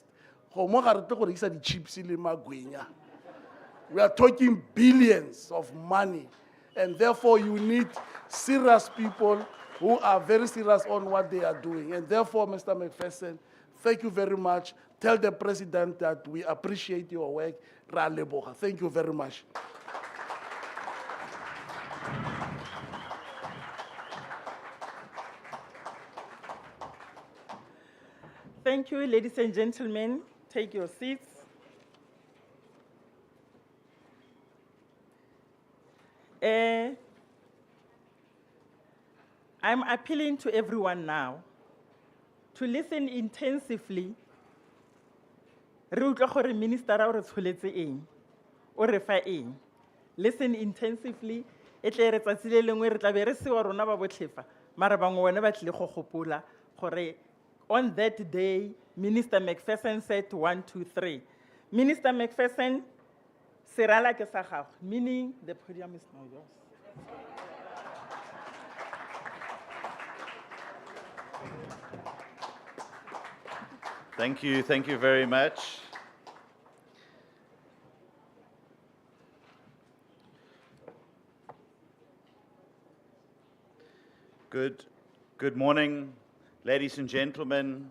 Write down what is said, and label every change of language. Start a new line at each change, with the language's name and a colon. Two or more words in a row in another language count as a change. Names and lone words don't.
English: We are talking billions of money, and therefore you need serious people who are very serious on what they are doing. And therefore, Mr. Macpherson, thank you very much. Tell the president that we appreciate your work.
Tswana: Ra leboga.
English: Thank you very much. Thank you, ladies and gentlemen. Take your seats. I'm appealing to everyone now to listen intensively.
Tswana: Re utlwa gore minister o re tsholetse eng, o re fa eng.
English: Listen intensively.
Tswana: E tle re tsatsi le lengwe re tla be re sewa rona ba botlhefa, mara bangwe bone ba tlile go gopola gore
English: on that day, Minister Macpherson said 1, 2, 3.
Tswana: Minister Macpherson, serala ke sa gago,
English: meaning the podium is now yours. Thank you very much. Good morning, ladies and gentlemen.